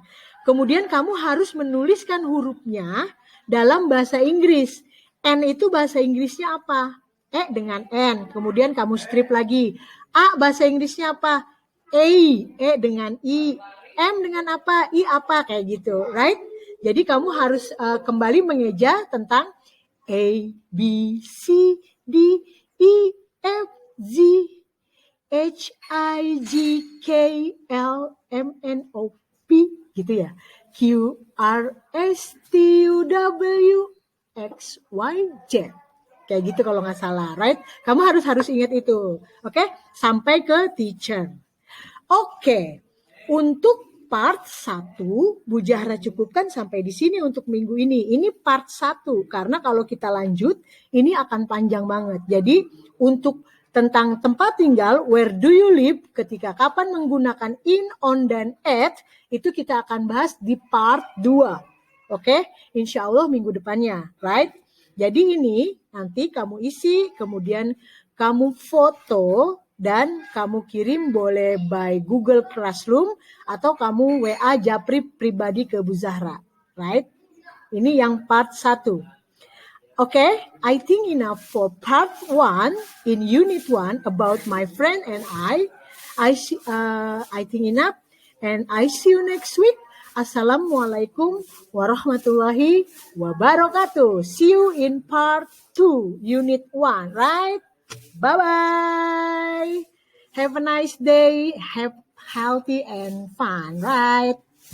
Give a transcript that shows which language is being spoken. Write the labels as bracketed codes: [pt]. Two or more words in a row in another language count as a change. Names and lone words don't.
[id] Kemudian kamu harus menuliskan hurufnya dalam bahasa Inggris. N itu bahasa Inggrisnya apa? E dengan N. Kemudian kamu strip lagi. A bahasa Inggrisnya apa? A. E dengan I. M dengan apa? I apa? Kayak gitu. Right? Jadi kamu harus kembali mengeja tentang A, B, C, D, E, F, Z, H, I, J, K, L, M, N, O, P. Gitu ya. Q, R, S, T, U, W, X, Y, Z. Kayak gitu kalau nggak salah, right? Kamu harus ingat itu, oke? Sampai ke teacher. Oke, untuk part 1, Bu Zahra cukupkan sampai di sini untuk minggu ini. Ini part 1, karena kalau kita lanjut, ini akan panjang banget. Jadi, untuk tentang tempat tinggal, [en] where do you live, [id] ketika kapan menggunakan in, on, dan at, itu kita akan bahas di part 2. Oke, [ar] إن شاء الله [id] minggu depannya, right? Jadi ini nanti kamu isi, kemudian kamu foto, dan kamu kirim boleh by Google Classroom, atau kamu WA Japri pribadi ke Bu Zahra, right? Ini yang part 1. [en] Okay, I think enough for part 1 in unit 1 about my friend and I think enough, and I see you next week. [ar] السلام عليكم ورحمة الله وبركاته. [en] See you in part 2, unit 1, right? Bye-bye. Have a nice day. Have healthy and fun, right?